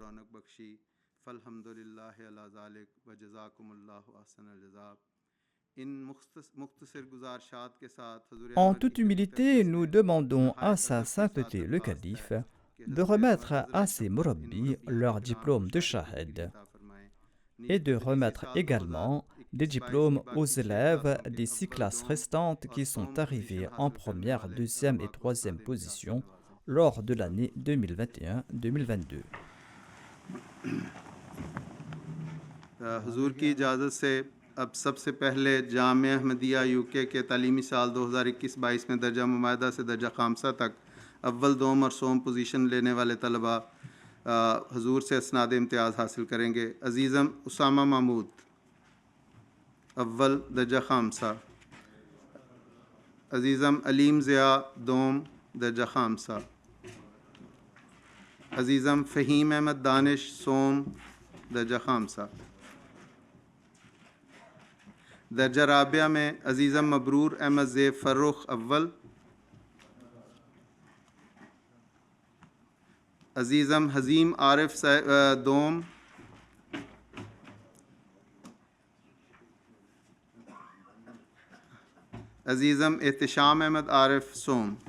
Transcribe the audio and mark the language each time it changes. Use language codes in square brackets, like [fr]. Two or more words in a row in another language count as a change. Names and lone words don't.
[fr] En toute humilité, nous demandons à Sa Sainteté le Calife de remettre à ces murabbis leur diplôme de shahid et de remettre également des diplômes aux élèves des 6 classes restantes qui sont arrivés en première, deuxième et troisième position lors de l'année 2021-2022. [ur] حضور کی اجازت سے اب سب سے پہلے جامعہ احمدیہ یوکے کے تعلیمی سال 2021-22 میں درجہ ممہدہ سے درجہ خامسہ تک اول دوم اور سوم پوزیشن لینے والے طلبہ حضور سے اسناد امتیاز حاصل کریں گے. عزیزم اسامہ محمود اول درجہ خامسہ، عزیزم علیم ضیا دوم درجہ خامسہ، عزیزم فہیم احمد دانش سوم درجہ خامسہ. درجہ رابعہ میں عزیزم مبرور احمد زیب فرخ اول، عزیزم حزیم عارف دوم، عزیزم احتشام احمد عارف سوم.